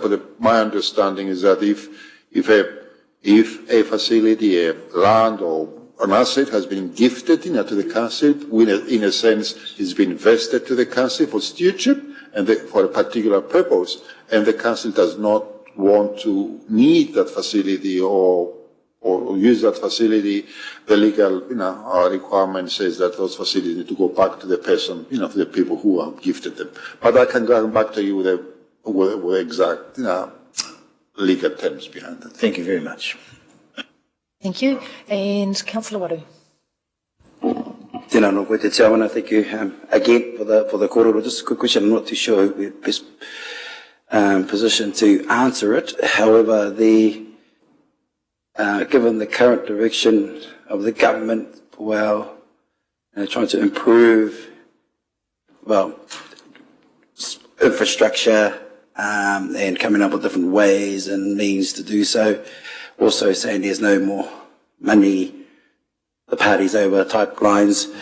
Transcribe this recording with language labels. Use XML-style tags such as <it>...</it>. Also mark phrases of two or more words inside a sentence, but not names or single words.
<en>But my understanding is that if a facility, a land or an asset has been gifted to the council, in a sense, it's been vested to the council for stewardship and for a particular purpose, and the council does not want to need that facility or use that facility, the legal requirement says that those facilities need to go back to the person, to the people who have gifted them. But I can go back to you with exact legal terms behind that. Thank you very much. Thank you. And Councillor Waru.</en> <mi>Tēnā no koe te</mi> <en>chairman, I thank you again for the kōrero. Just a quick question. I'm not too sure who we're best positioned to answer it. However, given the current direction of the government, trying to improve, infrastructure and coming up with different ways and means to do so, also saying there's no more money, the party's over type lines.</en>